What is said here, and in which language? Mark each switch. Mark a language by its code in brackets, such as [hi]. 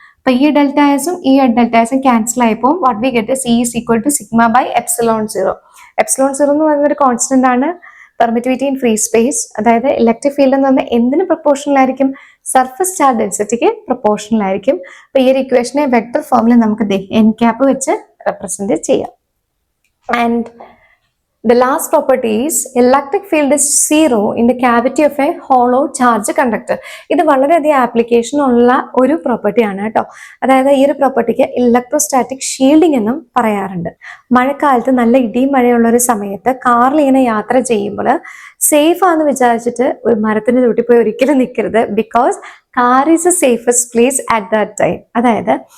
[ml] അപ്പൊ ഈ ∆Sഉം ഈ ∆Sഉം ക്യാൻസൽ ആയപ്പോൾ [en] What we get E is equal to σ/ε0. [ml] ε0 എന്ന് പറയുന്ന ഒരു കോൺസ്റ്റന്റ് ആണ്. Permittivity in free space. അതായത് ഇലക്ട്രിക് ഫീൽഡ് എന്ന് പറഞ്ഞാൽ എന്തിന് പ്രൊപ്പോർഷണൽ ആയിരിക്കും, സർഫസ് ചാർജ് ഡെൻസിറ്റിക്ക് പ്രൊപ്പോർഷണൽ ആയിരിക്കും. അപ്പൊ ഈ ഒരു ഇക്വേഷനെ വെക്ടർ ഫോമിൽ നമുക്ക് n ക്യാപ്പ് വെച്ച് റെപ്രസെന്റ് ചെയ്യാം. [en] And the last property is electric field is zero in the cavity of a hollow charge conductor. [ml] ഇത് വളരെയധികം ആപ്ലിക്കേഷൻ ഉള്ള ഒരു പ്രോപ്പർട്ടി ആണ് കേട്ടോ. അതായത് ഈ ഒരു പ്രോപ്പർട്ടിക്ക് ഇലക്ട്രോസ്റ്റാറ്റിക് ഷീൽഡിംഗ് എന്നും പറയാറുണ്ട്. മഴക്കാലത്ത് നല്ല ഇടിയും മഴയുള്ള ഒരു സമയത്ത് കാറിൽ ഇങ്ങനെ യാത്ര ചെയ്യുമ്പോൾ സേഫ് ആണെന്ന് വിചാരിച്ചിട്ട് ഒരു മരത്തിന് ചുവട്ടിൽ പോയി ഒരിക്കലും നിൽക്കരുത്. [en] Because car is a safest place at that time. [ml] അതായത്